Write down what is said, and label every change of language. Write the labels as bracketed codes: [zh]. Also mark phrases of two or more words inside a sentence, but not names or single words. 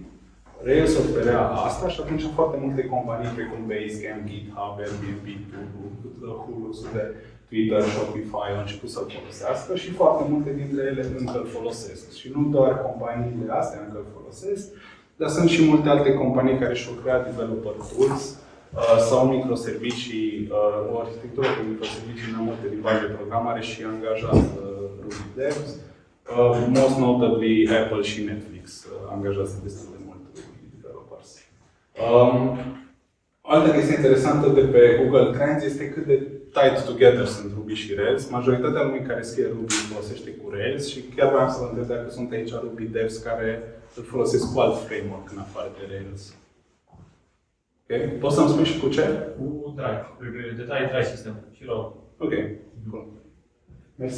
[ro] Rails oferea asta și atunci foarte multe companii precum Basecamp, GitHub, Airbnb, Hulu, de Twitter, Shopify au început să-l folosească și foarte multe dintre ele încă îl folosesc. Și nu doar companiile astea încă îl folosesc, dar sunt și multe alte companii care și-au creat [en] developer tools [ro] sau microservicii, o arhitectură cu microservicii în multe limbaje de programare și angajează Ruby devs. [en] Most notably [ro] Apple și Netflix angajează destul de mult Ruby developers. Altă chestie interesantă de pe Google Trends este cât de [en] tied together [ro] sunt Ruby și Rails. Majoritatea lumii care scrie Ruby folosește cu Rails și chiar vreau să vă întreb dacă sunt aici Ruby devs care îl folosesc cu alt framework în afară de Rails. Okay. Poți să-mi spui și cu ce? Cu Drive. Drive System și RAW. Ok. Bun. Mersi.